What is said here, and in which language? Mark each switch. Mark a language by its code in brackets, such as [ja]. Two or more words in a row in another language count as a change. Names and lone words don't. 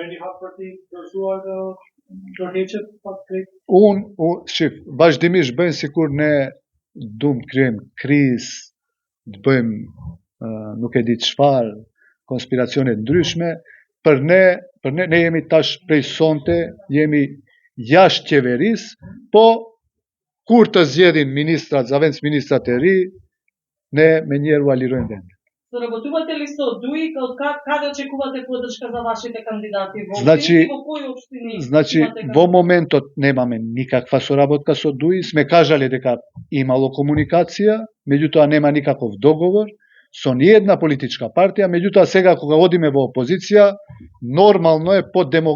[sq] Shif, vazhdimisht bëjnë sikur ne duam të krijojmë krizë, të bëjmë nuk e di çfarë, konspiracione ndryshme, për ne jemi tash prej sonte, jemi jashtë qeverisë, po kur të zgjedhin ministrat, zavendës ministrat e ri, ne me njerë u alirojmë vendin. [mk] Соработувате ли со ДУИ, каде очекувате поддршка за вашите кандидати во Значи, општини, во кои општини Значи, имате во моментот немаме никаква соработка со ДУИ, сме кажале дека имало комуникација, меѓутоа нема никаков договор со ниедна политичка партија, меѓутоа сега кога одиме во опозиција, нормално е по